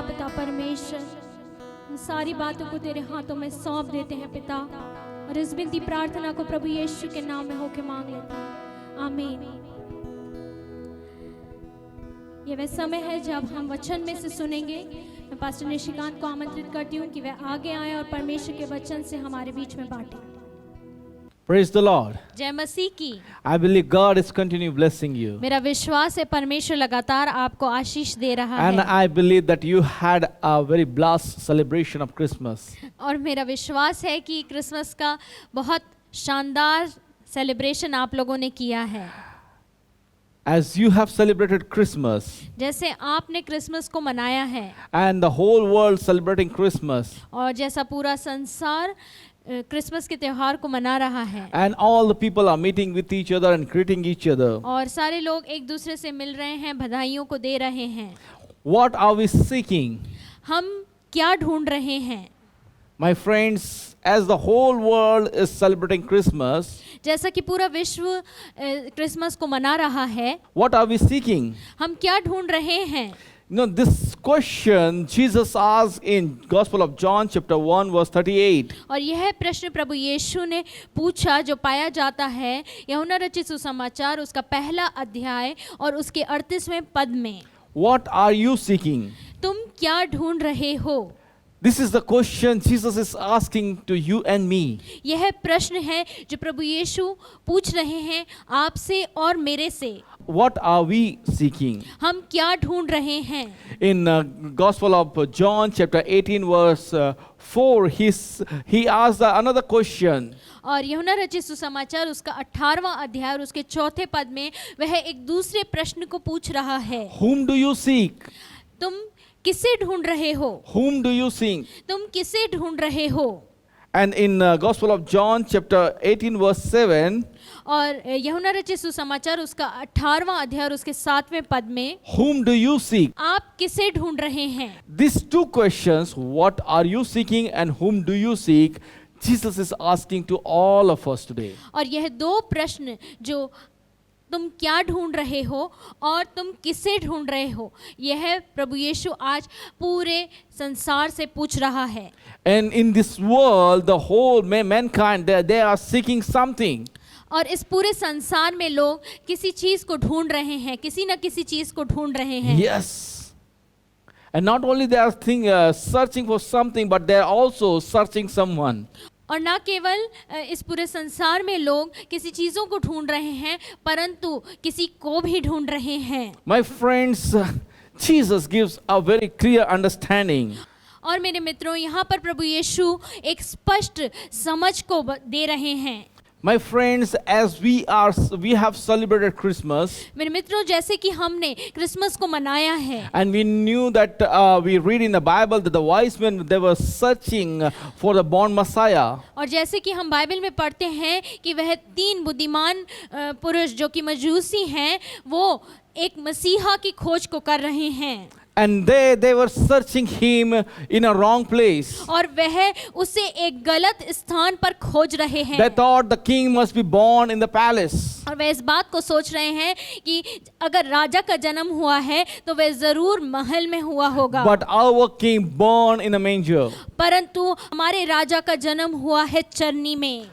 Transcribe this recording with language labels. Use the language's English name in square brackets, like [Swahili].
[Hindi] पिता परमेश्वर, इन सारी बातों को तेरे हाथों में सौंप देते हैं पिता, और इस विनती प्रार्थना को प्रभु यीशु के नाम में होके मांग लेते हैं, आमीन। ये वह समय है जब हम वचन में से सुनेंगे। मैं पास्टर निशिकांत को आमंत्रित करती हूँ कि वह आगे आए और परमेश्वर के वचन से हमारे बीच में बांटे। [English] Praise the Lord. [Hindi] जय मसीह की। [English] I believe God is continuing blessing you. [Hindi] मेरा विश्वास है परमेश्वर लगातार आपको आशीष दे रहा [English] And [Hindi] है। [English] I believe that you had a very blessed celebration of Christmas. [Hindi] और मेरा विश्वास है कि क्रिसमस का बहुत शानदार सेलिब्रेशन आप लोगों ने किया है। [English] As you have celebrated Christmas [Hindi] जैसे आपने क्रिसमस को मनाया है [English] and the whole world celebrating Christmas [Hindi] और जैसा पूरा संसार क्रिसमस के त्योहार को मना रहा है, [English] and all the people are meeting with each other and greeting each other, [Hindi] और सारे लोग एक दूसरे से मिल रहे हैं, बधाइयों को दे रहे हैं, [English] what are we seeking? [Hindi] हम क्या ढूंढ रहे हैं? [English] My friends, as the whole world is celebrating Christmas, [Hindi] जैसा कि पूरा विश्व क्रिसमस को मना रहा है, [English] what are we seeking? [Hindi] हम क्या ढूंढ रहे हैं? [English] You know, this question Jesus asked in Gospel of John chapter 1 verse 38. [Hindi] और यह प्रश्न प्रभु यीशु ने पूछा जो पाया जाता है यूहन्ना रचित सुसमाचार उसका पहला अध्याय और उसके 38वें पद में। [English] What are you seeking? [Hindi] तुम क्या ढूंढ रहे हो? [English] This is the question Jesus is asking to you and me. [Hindi] यह प्रश्न है जो प्रभु यीशु पूछ रहे हैं आपसे और मेरे से। [English] What are we seeking? [Hindi] हम क्या ढूंढ रहे हैं? [English] In Gospel of John chapter 18 verse 4, he asked another question. [Hindi] और यूहन्ना रचित सुसमाचार उसका 18वां अध्याय और उसके 4थे पद में वह एक दूसरे प्रश्न को पूछ रहा है। [English] Whom do you seek? [Hindi] तुम किसे ढूंढ रहे हो? [English] Whom do you seek? [Hindi] तुम किसे ढूंढ रहे हो? [English] And in Gospel of John chapter 18 verse 7, [Hindi] और यूहन्ना रचित सुसमाचार उसका 18वां अध्याय और उसके 7वें पद में, [English] whom do you seek? [Hindi] आप किसे ढूंढ रहे हैं? [English] These two questions, what are you seeking and whom do you seek, Jesus is asking to all of us today. [Hindi] और यह दो प्रश्न जो तुम क्या ढूंढ रहे हो और तुम किसे ढूंढ रहे हो, यह प्रभु यीशु आज पूरे संसार से पूछ रहा है. [English] And in this world, the whole mankind, they are seeking something. [Hindi] और इस पूरे संसार में लोग किसी चीज को ढूंढ रहे हैं, किसी न किसी चीज को ढूंढ रहे हैं. [English] Yes. And not only they are searching for something, but they are also searching someone. [Hindi] और न केवल इस पूरे संसार में लोग किसी चीजों को ढूंढ रहे हैं, परंतु किसी को भी ढूंढ रहे हैं. [English] My friends, Jesus gives a very clear understanding. [Hindi] और मेरे मित्रों, यहाँ पर प्रभु यीशु एक स्पष्ट समझ को दे रहे हैं. [English] My friends, as we have celebrated Christmas, [Hindi] मेरे मित्रों, जैसे कि हमने क्रिसमस को मनाया है, [English] and we knew that we read in the Bible that the wise men, they were searching for the born Messiah. [Hindi] और जैसे कि हम बाइबल में पढ़ते हैं कि वह 3 बुद्धिमान पुरुष जो कि मजूसी हैं, वो एक मसीहा की खोज को कर रहे हैं. [English] And they were searching him in a wrong place. [Hindi] और वह उसे एक गलत स्थान पर खोज रहे हैं. [English] They thought the king must be born in the palace. [Hindi] और वह इस बात को सोच रहे हैं कि अगर राजा का जन्म हुआ है तो वह जरूर महल में हुआ होगा. [English] But our king born in a manger. [Hindi] परंतु हमारे राजा का जन्म हुआ है चरनी में.